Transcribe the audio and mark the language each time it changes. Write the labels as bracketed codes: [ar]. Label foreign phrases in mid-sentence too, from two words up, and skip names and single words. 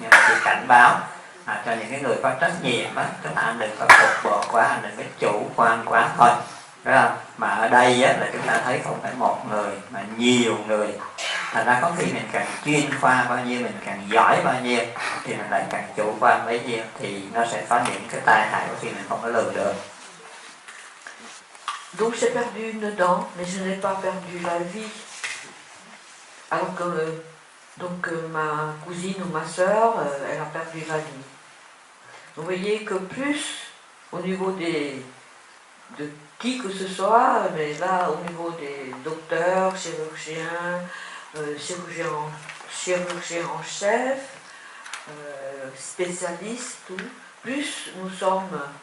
[vi] Nhưng mà chỉ cảnh báo cho những cái người có trách nhiệm á, tức là anh đừng có cục bộ quá, anh đừng có chủ quan quá thôi, phải không? Mà ở đây á, là chúng ta thấy không phải một người mà nhiều người Thành ra có khi mình càng chuyên khoa bao nhiêu, mình càng giỏi bao nhiêu thì mình lại càng chủ quan bấy nhiêu, thì nó sẽ có những cái tai hại khi mình không có lường được. [fr] Donc j'ai perdu une dent, mais je n'ai pas perdu la vie. Alors que ma cousine ou ma sœur, elle a perdu la vie. Vous voyez que plus au niveau de qui que ce soit, mais là au niveau des docteurs, chirurgiens, chirurgiens en chef, spécialistes, tout, plus nous sommes